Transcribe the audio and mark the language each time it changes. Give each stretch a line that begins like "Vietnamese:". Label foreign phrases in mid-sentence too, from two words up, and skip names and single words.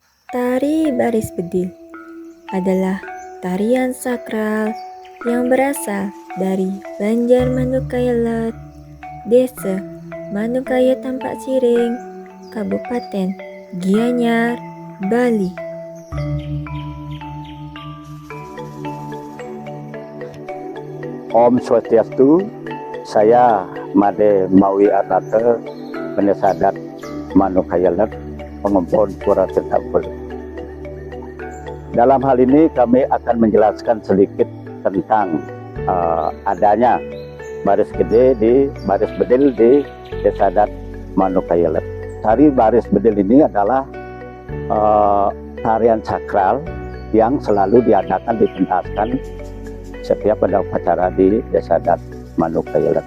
Indonesian: Tari baris bedil adalah tarian sakral yang berasal dari Banjar Manukaya, Desa Manukaya Tampak Siring, Kabupaten Gianyar, Bali. Om Swastiastu, saya Made Mawi Arnate, Penyesadat Manukaya, Pengompon Pura Tetapel. Dalam hal ini kami akan menjelaskan sedikit tentang adanya baris bedil di Desa adat Manukaya. Tari baris bedil ini adalah tarian sakral yang selalu diadakan dipentaskan setiap pada upacara di Desa adat Manukaya.